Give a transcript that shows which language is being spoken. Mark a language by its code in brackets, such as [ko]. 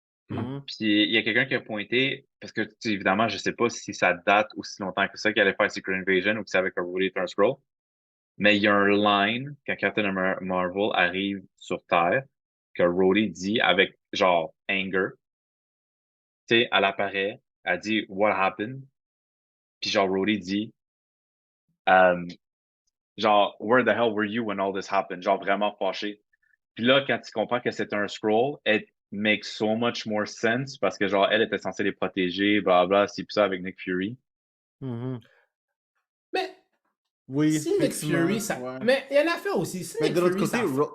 [fr] Puis il y a quelqu'un qui a pointé, parce que évidemment, je sais pas si ça date aussi longtemps que ça qu'il allait faire Secret Invasion ou que c'est avec un Rhodey un Scroll. Mais il y a un line quand Captain Marvel arrive sur Terre que Rhodey dit avec genre anger. Tu sais, elle apparaît, elle dit [en] What happened? [fr] Puis genre Rhodey dit genre [en] Where the hell were you when all this happened? [fr] Genre vraiment fâché. Puis là, quand tu comprends que c'est un scroll, [en] it makes so much more sense [fr] parce que genre elle était censée les protéger, bla bla, c'est ça avec Nick Fury. Mais Oui, si Nick Fury, ça. ouais. Mais il y a une affaire aussi. Si Mais Nick de l'autre Fury,